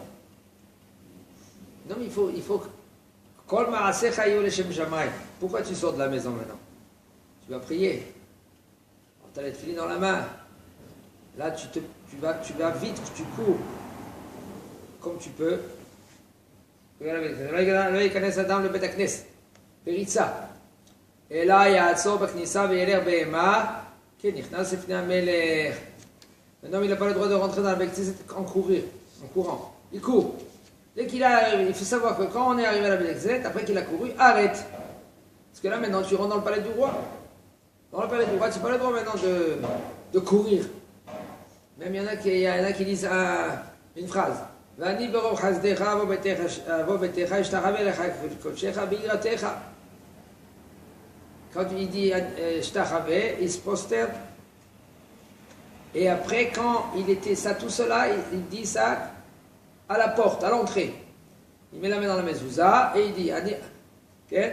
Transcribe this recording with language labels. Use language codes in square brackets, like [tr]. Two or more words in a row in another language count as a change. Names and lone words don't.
[fr] Non, mais il faut. Pourquoi tu sors de la maison maintenant? Tu vas prier. Tu as les filets dans la main. Là, tu vas vite, tu cours. Comme tu peux. [he] לא ייכנס אדם לבית הכנסת, בריצה. אלא יעצור בכניסה וילך בהמה, כן, נכנס לפני המלך. [fr] Maintenant, il n'a pas le droit de rentrer dans la [he] בית כנסת [fr] en courant. Il court. Dès qu'il arrive, il faut savoir que quand on est arrivé à la [he] בית כנסת, [fr] après qu'il a couru, arrête. Parce que là, maintenant, tu rentres dans le palais du roi. Dans le palais du roi, tu n'as pas le droit maintenant de courir. Même il y en a qui disent une phrase. [he] ואני ברוב חסדך אבוא ביתך אשתחווה לך קודשך ביראתך. [fr] Quand il dit אשתחווה, il se prosterne. Et après, quand il était ça tout cela, il dit ça à la porte, à l'entrée. Il met la main dans la mezouza et il dit, okay?